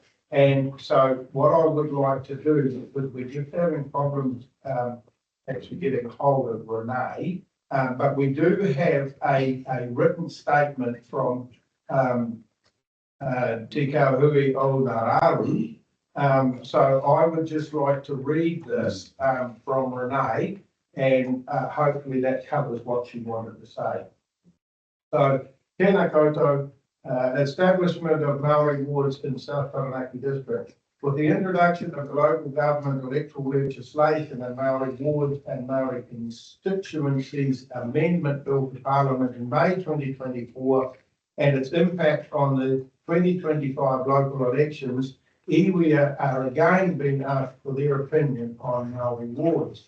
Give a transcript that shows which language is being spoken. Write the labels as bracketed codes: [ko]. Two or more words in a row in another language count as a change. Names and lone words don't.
[en] And so what I would like to do, we're just having problems actually getting hold of Renee, but we do have a written statement from Te Kauhui o Ngāraru. So I would just like to read this from Renee, and hopefully that covers what she wanted to say. So, [mi] tēnā koutou, [en] establishment of Māori Wards in South Taranaki District. With the introduction of the local government electoral legislation and Māori Wards and Māori constituencies amendment bill to Parliament in May 2024 and its impact on the 2025 local elections, iwi are again being asked for their opinion on Māori Wards.